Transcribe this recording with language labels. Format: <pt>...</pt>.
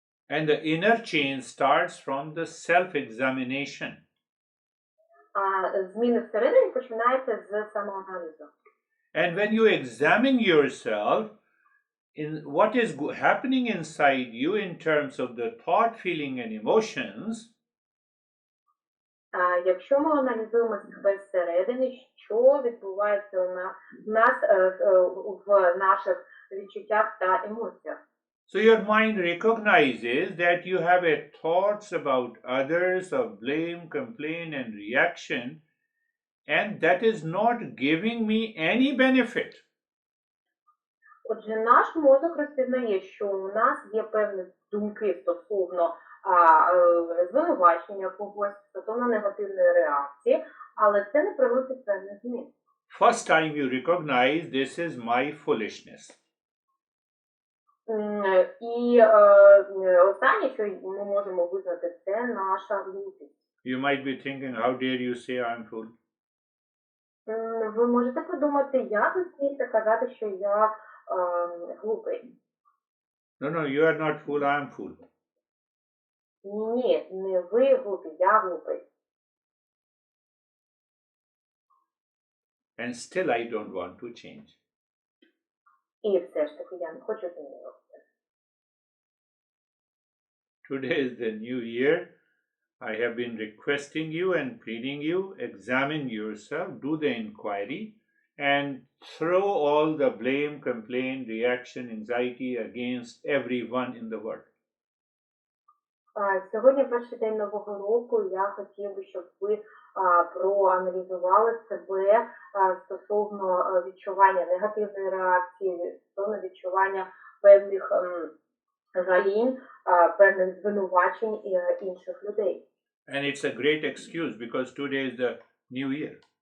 <en>And the inner change starts from the self-examination.</en> <uk>Зміни всередині починаються з самоаналізу.</uk> <en>And when you examine yourself, in what is happening inside you in terms of the thought, feeling, and emotions,</en> <uk>якщо ми аналізуємо себе всередині, що відбувається у нас в наших відчуттях та емоціях.</uk> <en>so your mind recognizes that you have a thoughts about others of blame, complaint, and reaction, and that is not giving me any benefit.</en> <uk>Отже, наш мозок розпізнає, що у нас є певні думки стосовно звинувачення когось, стосовно негативної реакції, але це не приносить певних змін.</uk> <en>First time you recognize this is my foolishness.</en> <uk>І останнє, що ми можемо визнати, це наша глупість.</uk> <en>You might be thinking, how dare you say I'm fool?</en> <uk>Ви можете подумати, як ви смієте казати, що я глупий.</uk> <en>No, you are not fool, I am fool.</en> <uk>Ні, не ви глупі, я глупий.</uk> <en>And still I don't want to change.</en> <uk>І все ж таки я не хочу змінюватися.</uk> <en>Today is the new year. I have been requesting you and pleading you, examine yourself, do the inquiry, and throw all the blame, complaint, reaction, anxiety against everyone in the world.</en> <uk>Сьогодні перший день Нового року, я хотів би, щоб ви проаналізували себе стосовно відчування негативної реакції, стосовно відчування певних жалінь, певних звинувачень інших людей.</uk> <en>And it's a great excuse because today is the new year.</en>